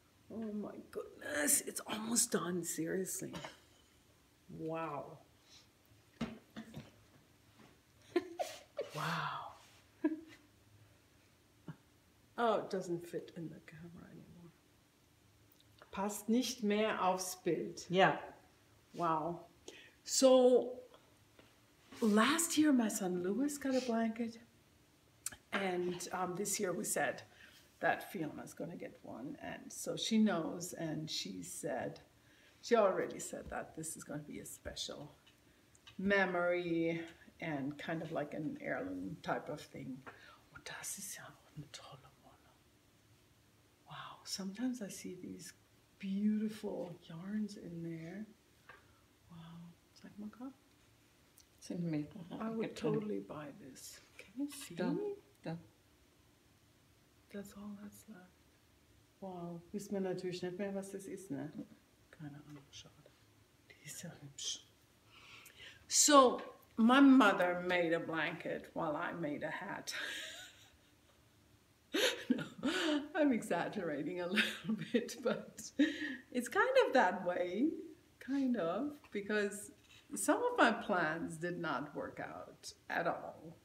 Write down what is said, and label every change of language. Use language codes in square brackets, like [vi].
[en] Oh my goodness, it's almost done, seriously. Wow. Wow. Oh, it doesn't fit in the camera anymore. [de] Passt nicht mehr aufs Bild. [en] Yeah. Wow. So last year my son Lewis got a blanket, and this year we said that Fiona's gonna get one, and so she knows, and she already said that this is gonna be a special memory and kind of like an heirloom type of thing. [de] Oh, das ist ja eine tolle Wolle. [en] Wow, sometimes I see these beautiful yarns in there. [de] Wow, zeig mal grad. Sind mehrere. [en] I would totally buy this. Can you see? [de] Da. [en] That's all that's left. [de] Wow, wissen wir natürlich nicht mehr, was das ist, ne? Keine Ahnung, schade. Die ist ja hübsch. [en] So, my mother made a blanket while I made a hat. No, I'm exaggerating a little bit, but it's kind of that way, kind of, because some of my plans did not work out at all.